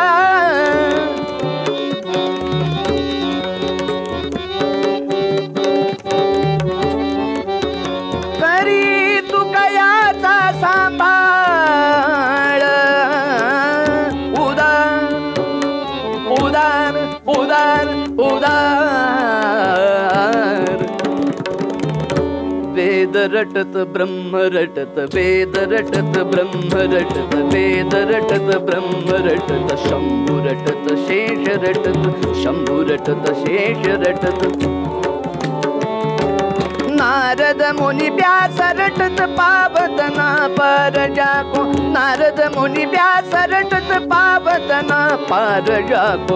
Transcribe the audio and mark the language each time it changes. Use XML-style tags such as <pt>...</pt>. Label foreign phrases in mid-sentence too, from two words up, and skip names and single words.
<mr>करी तुकयाचा सांभाळ. उदार उदार उदार उदार.</mr> <hi>वेद रटत ब्रह्म रटत, वेद रटत ब्रह्म रटत, वेद रटत ब्रह्म रटत, शंभू रटत शेष रटत, शंभू रटत शेष रटत. नारद मुनी व्यास रटत पावतना पार जाको, नारद मुनी व्यास रटत पावतना पार जाको.</hi>